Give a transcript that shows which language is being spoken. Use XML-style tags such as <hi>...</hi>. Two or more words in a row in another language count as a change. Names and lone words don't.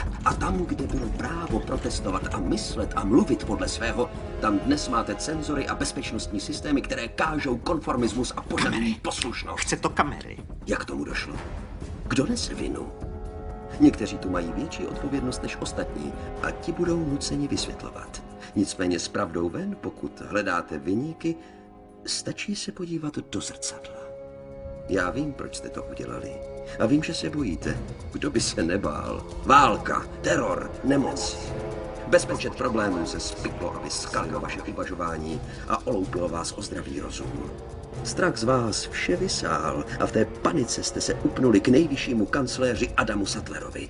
<cs>A tam, kde bylo právo protestovat a myslet a mluvit podle svého, tam dnes máte cenzory a bezpečnostní systémy, které kážou konformismus a požadují poslušnost. Chce to kamery. Jak tomu došlo? Kdo nese vinu? Někteří tu mají větší odpovědnost než ostatní a ti budou nuceni vysvětlovat. Nicméně s pravdou ven, pokud hledáte viníky, stačí se podívat do zrcadla. Já vím, proč jste to udělali. A vím, že se bojíte. Kdo by se nebál? Válka, teror, nemoc. Bezpočet problémů se spiklo a vyskalilo vaše uvažování a oloupilo vás o zdravý rozum. Strach z vás vše vysál a v té panice jste se upnuli k nejvyššímu kancléři Adamu Sattlerovi.</cs>